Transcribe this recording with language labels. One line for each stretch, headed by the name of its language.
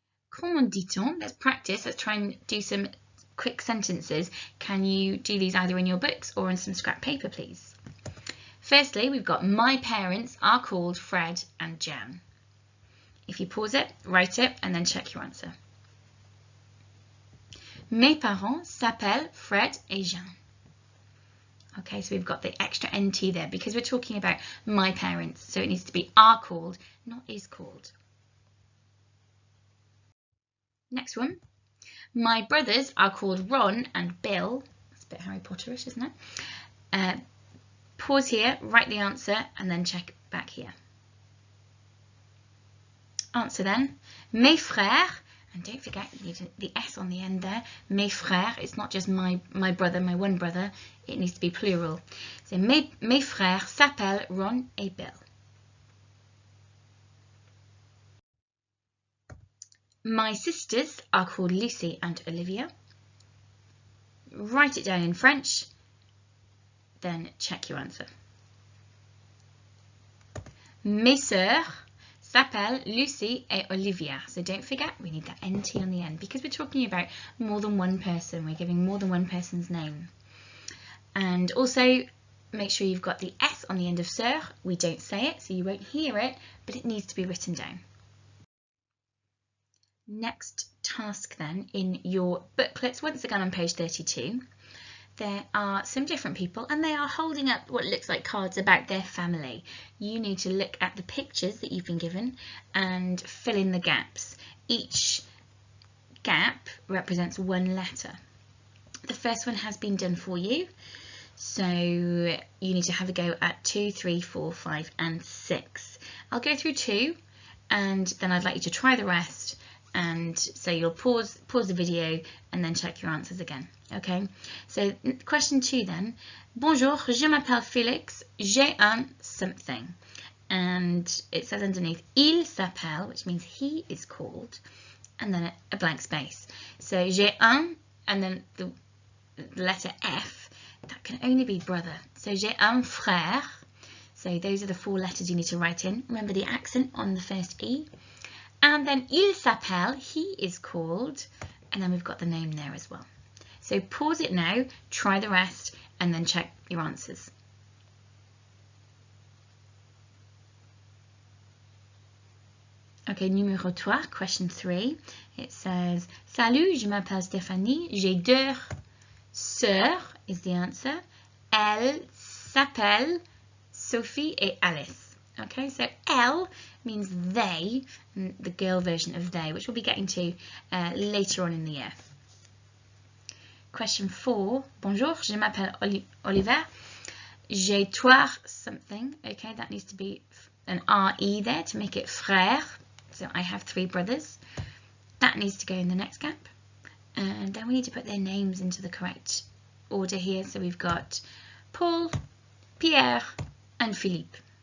French: Comment dit-on?
English: Let's practice. Let's try and do some quick sentences. Can you do these either in your books or on some scrap paper, please? Firstly, we've got my parents are called Fred and Jan. If you pause it, write it, and then check your answer.
French: Mes parents s'appellent Fred et Jean.
English: Okay, so we've got the extra NT there because we're talking about my parents. So it needs to be are called, not is called. Next one. My brothers are called Ron and Bill. That's a bit Harry Potterish, isn't it? Pause here, write the answer, and then check back here. Answer then.
French: Mes frères,
English: and don't forget you need the S on the end there.
French: Mes frères,
English: it's not just my brother, my one brother, it needs to be plural. So
French: mes frères s'appellent Ron et Bill.
English: My sisters are called Lucy and Olivia. Write it down in French, then check your answer.
French: Mes sœurs s'appellent Lucy et Olivia.
English: So don't forget, we need that NT on the end because we're talking about more than one person. We're giving more than one person's name. And also make sure you've got the S on the end of sœur. We don't say it, so you won't hear it, but it needs to be written down. Next task then in your booklets, once again on page 32, there are some different people and they are holding up what looks like cards about their family. You need to look at the pictures that you've been given and fill in the gaps. Each gap represents one letter. The first one has been done for you, so you need to have a go at 2, 3, 4, 5 and 6. I'll go through 2 and then I'd like you to try the rest. And so you'll pause the video and then check your answers again. Okay, so question 2 then.
French: Bonjour, je m'appelle Félix, j'ai un
English: something. And it says underneath,
French: il s'appelle,
English: which means he is called, and then a blank space.
French: So j'ai un,
English: and then the letter F, that can only be brother.
French: So j'ai un frère.
English: So those are the 4 letters you need to write in. Remember the accent on the first E. And then
French: il s'appelle,
English: he is called, and then we've got the name there as well. So pause it now, try the rest, and then check your answers. Okay, numéro 3, question 3. It says,
French: Salut, je m'appelle Stéphanie, j'ai 2 sœurs,
English: is the answer.
French: Elles s'appellent Sophie et Alice.
English: Okay, so
French: elle
English: means they, the girl version of they, which we'll be getting to later on in the year. Question 4.
French: Bonjour, je m'appelle Oliver. J'ai 3
English: something. Okay, that needs to be an RE there to make it frères. So I have 3 brothers. That needs to go in the next gap. And then we need to put their names into the correct order here. So we've got Paul, Pierre, and Philippe.